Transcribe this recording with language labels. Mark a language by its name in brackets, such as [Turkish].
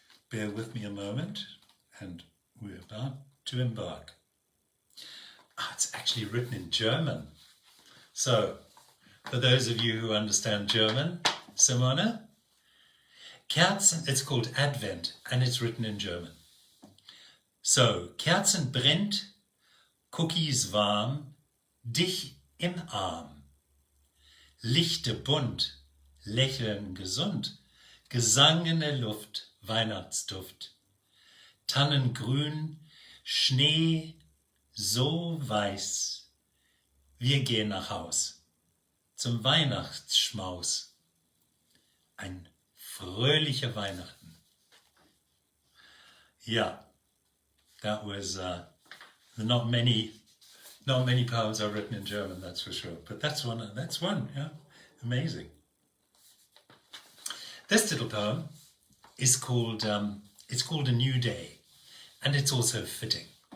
[English] Bear with me a moment, and we're about to embark. It's actually written in German. So, for those of you who understand German, Simone, Kerzen, it's called Advent, and it's written in German. [German] So, Kerzen brennt, Cookies warm, dich im Arm. Lichte bunt, Lächeln gesund, Gesang in der Luft, Weihnachtsduft. Tannen grün, Schnee so weiß. Wir gehen nach Haus, zum Weihnachtsschmaus. Ein fröhlicher Weihnachten. [English] Yeah, that was not many poems are written in German, that's for sure. But that's one, yeah, amazing. This little poem is called it's called A New Day, and it's also fitting.